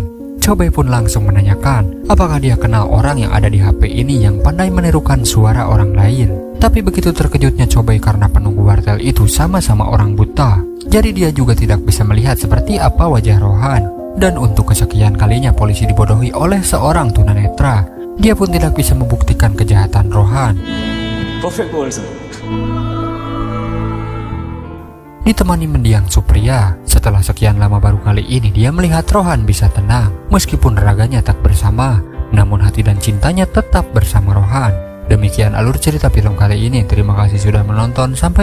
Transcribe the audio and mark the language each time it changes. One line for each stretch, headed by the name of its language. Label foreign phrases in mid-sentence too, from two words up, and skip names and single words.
Indonesian: Chobei pun langsung menanyakan apakah dia kenal orang yang ada di HP ini yang pandai menirukan suara orang lain. Tapi begitu terkejutnya Chobei karena penunggu wartel itu sama-sama orang buta. Jadi dia juga tidak bisa melihat seperti apa wajah Rohan. Dan untuk kesekian kalinya polisi dibodohi oleh seorang tunanetra. Dia pun tidak bisa membuktikan kejahatan Rohan.
English: perfect world sir.
Indonesian: Ditemani mendiang Supriya, setelah sekian lama baru kali ini dia melihat Rohan bisa tenang. Meskipun raganya tak bersama, namun hati dan cintanya tetap bersama Rohan. Demikian alur cerita film kali ini. Terima kasih sudah menonton.